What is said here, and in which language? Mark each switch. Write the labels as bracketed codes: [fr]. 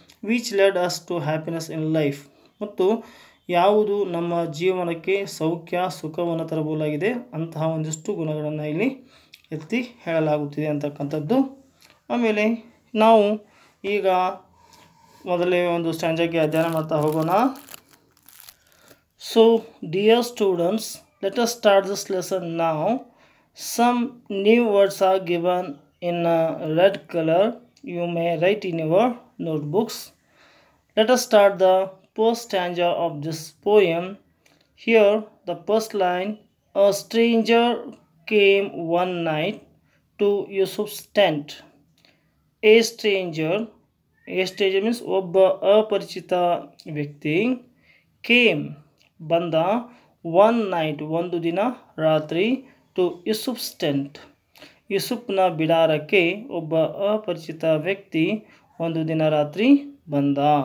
[en] which led us to happiness in life, [kn] ಮತ್ತು ಯಾವುದು ನಮ್ಮ ಜೀವನಕ್ಕೆ ಸೌಖ್ಯ ಸುಖವನ್ನು ತರಬಹುದಾಗಿದೆ ಅಂತಹ ಒಂದಿಷ್ಟು ಗುಣಗಳನ್ನು ಇಲ್ಲಿ ಎತ್ತಿ ಹೇಳಲಾಗುತ್ತಿದೆ ಅಂತಕ್ಕಂಥದ್ದು. ಆಮೇಲೆ ನಾವು ಈಗ ಮೊದಲೇ ಒಂದು ಸ್ಟ್ಯಾಂಜಾಗೆ ಅಧ್ಯಯನ ಮಾಡ್ತಾ ಹೋಗೋಣ. [en] So dear students, let us start this lesson now. Some new words are given in red color. You may write in your notebooks. Let us start the first stanza of this poem. Here the first line, a stranger came one night to Yusuf's tent. A stranger means [kn] ಒಬ್ಬ ಅಪರಿಚಿತ ವ್ಯಕ್ತಿ, came ಬಂದ, [en] one night [kn] ಒಂದು ದಿನ ರಾತ್ರಿ, [en] to Yusuf's tent [kn] ಯೂಸುಫ್ನ ಬಿಡಾರಕ್ಕೆ ಒಬ್ಬ ಅಪರಿಚಿತ ವ್ಯಕ್ತಿ ಒಂದು ದಿನ ರಾತ್ರಿ ಬಂದ.